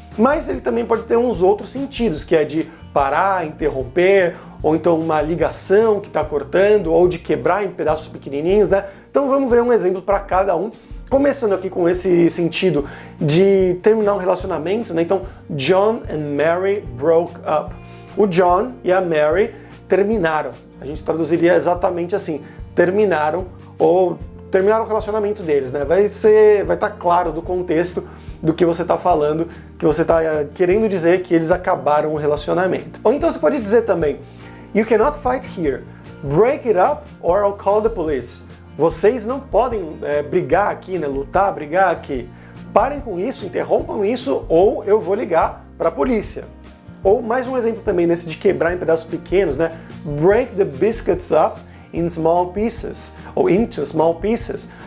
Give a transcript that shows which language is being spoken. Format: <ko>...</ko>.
<pt>Mas ele também pode ter uns outros sentidos, que é de parar, interromper, ou então uma ligação que está cortando, ou de quebrar em pedaços pequenininhos, né? Então vamos ver um exemplo para cada um, começando aqui com esse sentido de terminar um relacionamento, né? Então,</pt> <en>John and Mary broke up.</en> <pt>O John e a Mary terminaram. A gente traduziria exatamente assim, terminaram ou terminaram o relacionamento deles, né? Vai estar claro do contexto do que você está falando, que você está querendo dizer que eles acabaram o relacionamento. Ou então você pode dizer também,</pt> <en>you cannot fight here, break it up or I'll call the police.</en> <pt>Vocês não podem brigar aqui, né? Lutar, brigar aqui. Parem com isso, interrompam isso ou eu vou ligar para a polícia. Ou mais um exemplo também nesse de quebrar em pedaços pequenos, né?</pt> <en>Break the biscuits up in small pieces, ou into small pieces.</en>